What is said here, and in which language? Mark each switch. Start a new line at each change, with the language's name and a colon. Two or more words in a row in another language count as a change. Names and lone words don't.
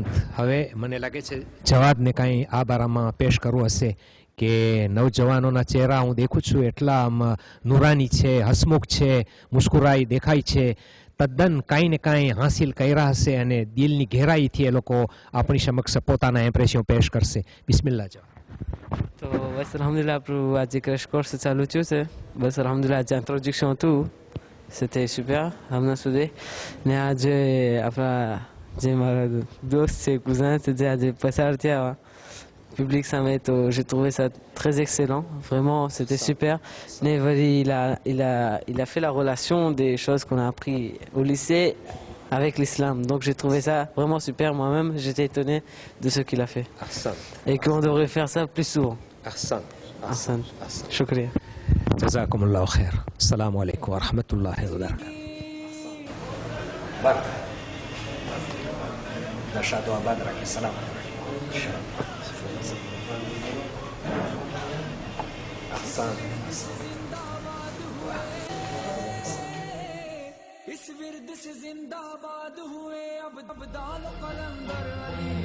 Gujarati: હવે મને લાગે છે જવાદને કાંઈ આ બારામાં પેશ કરવું હશે કે નવજવાનોના ચહેરા હું દેખું છું એટલા નુરાની છે, હસમુખ છે, મુસ્કુરાઈ દેખાય છે, તદ્દન કાંઈ ને કાંઈ હાંસિલ કર્યા હશે અને દિલની ગહેરાઈથી એ લોકો આપણી સમક્ષ પોતાના એમ્પ્રેશન પેશ કરશે. બિસ્મિલ્લાહ. તો બસ અલ્હમ્દુલિલ્લાહ આપણું આજે
English: crash course
Gujarati: ચાલુ થયું છે. બસ અલ્હમ્દુલિલ્લાહ આજે ઇન્ટ્રોડક્શન હતું,
French: c'était super
Gujarati: હમણાં સુધી. ને આજે આપણા જે મારા દોસ્ત છે, કુઝન છે, જે આજે પસાર થયા
English: public summit,
French: j'ai trouvé ça très excellent. Vraiment, c'était super. Nevali, il a fait la relation des choses qu'on a appris au lycée avec l'islam. Donc j'ai trouvé ça vraiment super. Moi-même, j'étais étonné de ce qu'il a fait. Et qu'on devrait faire ça plus souvent.
Urdu: احسن۔ شکریہ.
Arabic: جزاكم الله خير. السلام عليكم ورحمة الله وبركاته. Baraka. Nashadu wa badraki. Salam. Ahsan.
Urdu: اس ورد سے زندہ باد ہوئے اب دال قلندر